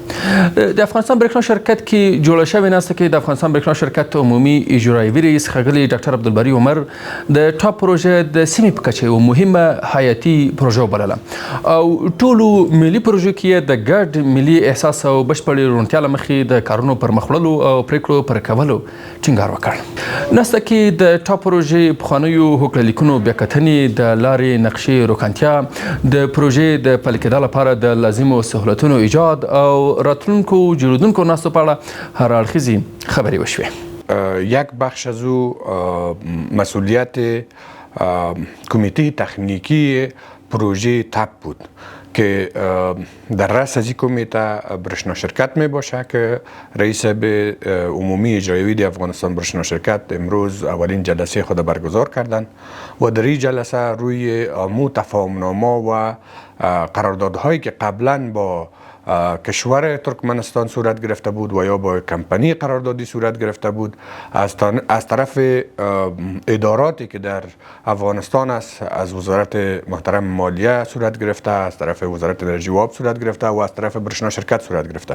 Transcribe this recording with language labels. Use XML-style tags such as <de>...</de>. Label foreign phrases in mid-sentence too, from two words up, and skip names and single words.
<ps>د افغانستان برېښنا شرکت کې جوړه شوې ناسته کې د افغانستان برېښنا شرکت عمومي اجرایوي رئیس ښاغلي ډاکټر عبدالباري عمر د ټاپ پروژه د سیمې په کچه یوه مهمه حیاتي پروژه وبلله او ټولو ملي پروژو کې د ګډ ملي احساس او بشپړې روڼتیا له مخې د کارونو پرمخ وړلو او پریکړو پر کولو ټینګار وکړ. ناسته کې د ټاپ پروژې پخوانیو هوکړلیکونو بیاکتنې د لارې نقشې روښانتیا د پروژې د پلي کېدا لپاره د لازمو سهولتونو ایجاد او راتلونکو جوړېدونکو ناستو په اړه هر اړخیزې خبرې وشوې.</ps> <fa>یک بخش از او مسئولیت کمیته تکنیکی پروژه تپ بود که در رأس از این کمیته برشنا شرکت می باشه که رئیس عمومی اجرایی افغانستان برشنا شرکت امروز اولین جلسه خود برگزار کردند و در این جلسه روی تفاهمنامه و قراردادهایی که قبلا با کشور ترکمنستان صورت گرفته بود و یا با کمپانی قراردادی صورت گرفته بود از طرف اداراتی که در افغانستان است، از وزارت محترم مالیه صورت گرفته، از طرف وزارت انرژی و آب صورت گرفته و از طرف برشنا شرکت صورت گرفته.</fa>